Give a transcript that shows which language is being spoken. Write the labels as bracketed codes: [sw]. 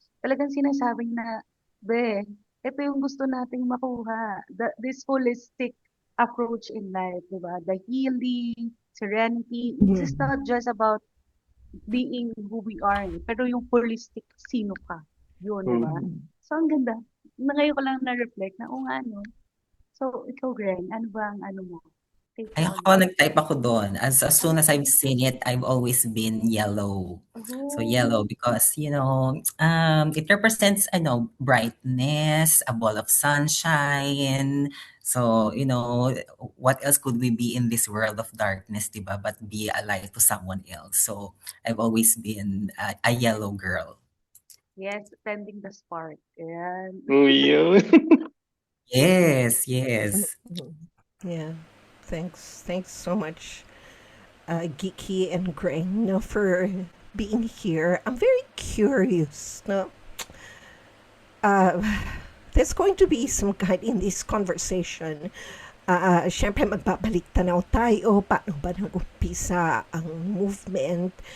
[tl] Talagang sinasabing na, ito yung gusto nating makuha. [en] This holistic approach in life, [tl] di ba? [en] The healing, serenity. It's not just about being who we are, [tl] pero yung holistic sino ka. Yun, di ba? So, ang ganda. Ngayon ko lang na-reflect na, nga, no? So, ikaw, Gren, ano ba ang mo? Ay, ako, nag-type ako doon. [en] As soon as I've seen it, I've always been yellow. So, yellow because, it represents, brightness, a ball of sunshine. So, what else could we be in this world of darkness, diba? But be a light to someone else. So, I've always been a yellow girl. Yes, sending the spark. Ayan. [tl] Yun. [en] Yes. Yeah. Thanks so much, Geeky and Greng, for being here. I'm very curious, no? There's going to be some kind in this conversation. [tl] Siyempre, magbabalik tanaw tayo, paano ba nag-umpisa ang movement.